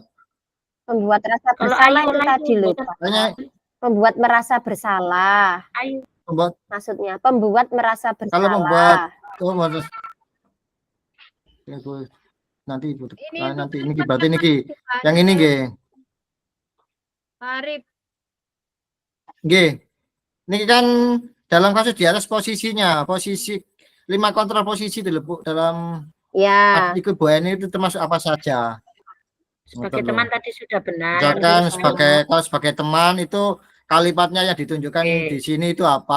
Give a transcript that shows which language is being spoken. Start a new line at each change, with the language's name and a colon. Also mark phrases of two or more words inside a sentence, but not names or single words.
Indonesian: Pembuat rasa bersalah itu tadi loh. Pembuat merasa bersalah. Pembuat, maksudnya pembuat merasa bersalah. Kalau membuat nanti Ibu, nanti ini berarti ini yang ini nggih. Arif. Nggih. Ini kan dalam kasus di atas posisinya, posisi 5 kontrol posisi dulu dalam ya. Ikut Bu Eni itu termasuk apa saja? Sebagai teman tadi sudah benar. Misalkan kalau sebagai teman itu kalimatnya yang ditunjukkan di sini itu apa?